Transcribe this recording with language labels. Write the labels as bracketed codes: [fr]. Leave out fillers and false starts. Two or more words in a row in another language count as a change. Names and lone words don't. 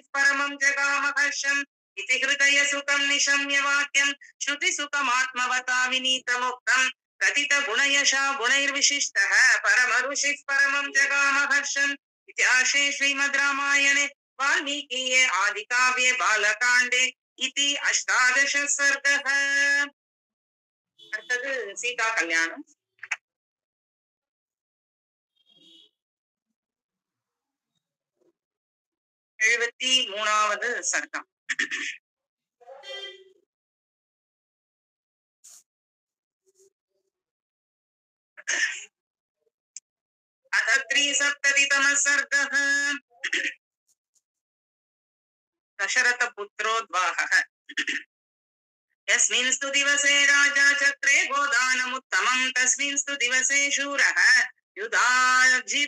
[sa] परमं जगामहर्षम् इति हृदयसुखं निशम्य वाक्यं श्रुतिसुखमात्मवता विनीतमुक्तं प्रतितगुणयशा गुणैर्विशिष्टः परमऋषिः परमं जगामहर्षम् इत्याशे श्रीमद् रामायणे वाल्मीकीये आदिकाव्ये बालकाण्डे इति 18 सर्गः [ta] அடுத்தது சீதா கல்யாணம் 73வது சர்க்கம் [sa] अथ 3सप्ततितमः सर्गः दशरथपुत्रोद्वाहः यस्मिंस्तु दिवसे राजा चक्रे गोदानमुत्तमं तस्मिंस्तु दिवसे शूरः युधाजित्